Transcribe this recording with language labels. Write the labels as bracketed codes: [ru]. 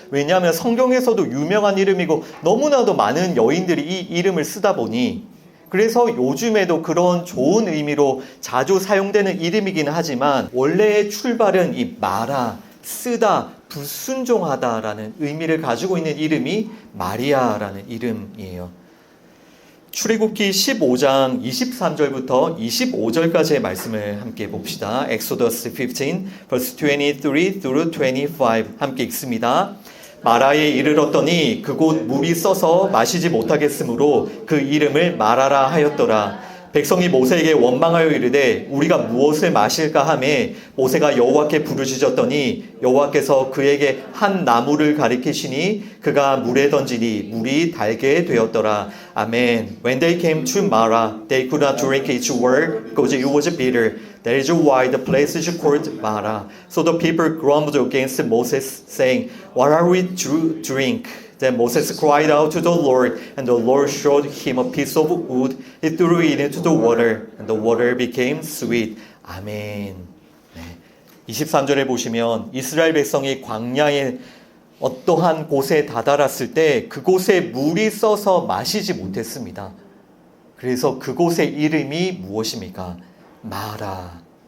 [ko] 왜냐하면 성경에서도 유명한 이름이고 너무나도 많은 여인들이 이 이름을 쓰다 보니, 그래서 요즘에도 그런 좋은 의미로 자주 사용되는 이름이긴 하지만 원래의 출발은 이 마라, 쓰다, 불순종하다라는 의미를 가지고 있는 이름이 마리아라는 이름이에요. 출애굽기 15장 23절부터 25절까지의 말씀을 함께 봅시다. [en] Exodus 15 verse 23 through 25 [ko] 함께 읽습니다. 마라에 이르렀더니 그곳 물이 써서 마시지 못하겠으므로 그 이름을 마라라 하였더라. 백성이 모세에게 원망하여 이르되 우리가 무엇을 마실까 하매 모세가 여호와께 부르짖었더니 여호와께서 그에게 한 나무를 가리키시니 그가 물에 던지니 물이 달게 되었더라. 아멘. [en] When they came to Mara, they could not drink its water because it was bitter. That is why the place is called Mara. So the people grumbled against Moses, saying, What are we to drink? Then Moses cried out to the Lord, and the Lord showed him a piece of wood. He threw it into the water, and the water became sweet. [ko] 아멘. 네. 23절에 보시면 이스라엘 백성이 광야의 어떠한 곳에 다다랐을 때 그곳에 물이 써서 마시지 못했습니다. 그래서 그곳의 이름이 무엇입니까? 마라.